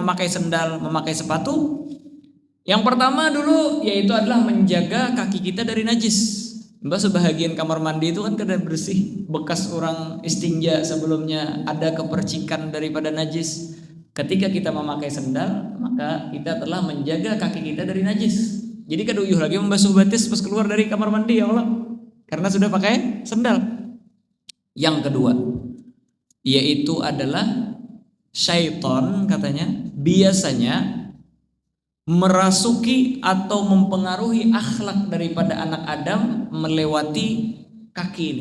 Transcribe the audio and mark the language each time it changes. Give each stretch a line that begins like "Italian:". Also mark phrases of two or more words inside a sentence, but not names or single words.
Indonesian: Memakai sendal, memakai sepatu. Yang pertama dulu yaitu adalah menjaga kaki kita dari najis. Mbak, sebahagian kamar mandi itu kan kada bersih, bekas orang istinja sebelumnya ada kepercikan daripada najis. Ketika kita memakai sendal, maka kita telah menjaga kaki kita dari najis.
Banjar: Jadi kada uyuh lagi membasuh batis pas keluar dari kamar mandi,
Arabic: يا الله,
Banjar: karena sudah pakai sendal.
Indonesian: Yang kedua, yaitu adalah syaitan katanya biasanya merasuki atau mempengaruhi akhlak daripada anak Adam melewati kaki ini.